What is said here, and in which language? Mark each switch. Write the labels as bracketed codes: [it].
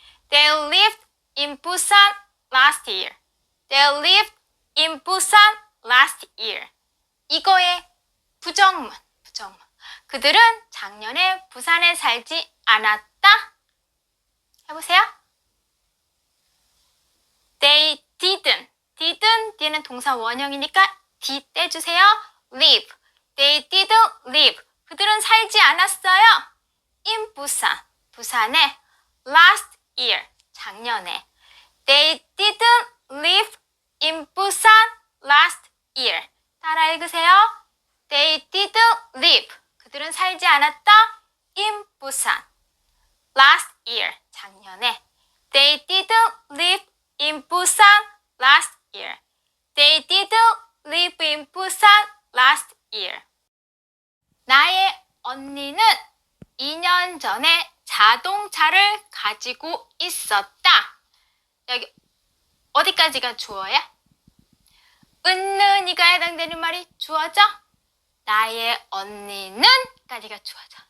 [en] They lived in Busan last year. They lived in Busan last year. [ko] 이거의 부정문. 그들은 작년에 부산에 살지 않았다. 해보세요. [en] They didn't. [ko] 뒤에는 동사 원형이니까 did 떼주세요. [en] live. They didn't live. 그들은 살지 않았어요. in 부산에 last year. [ko] 작년에. [en] They didn't live in Busan last year. [ko] 따라 읽으세요. They didn't live. 그들은 살지 않았다. [en] in Busan last year. 작년에. They didn't live in Busan last year. They didn't live in Busan last year. [ko] 나의 언니는 2년 전에 자동차를 가지고 있었다. 여기 어디까지가 주어야? 은는이가 해당되는 말이 주어죠? 나의 언니는 까지가 주어져.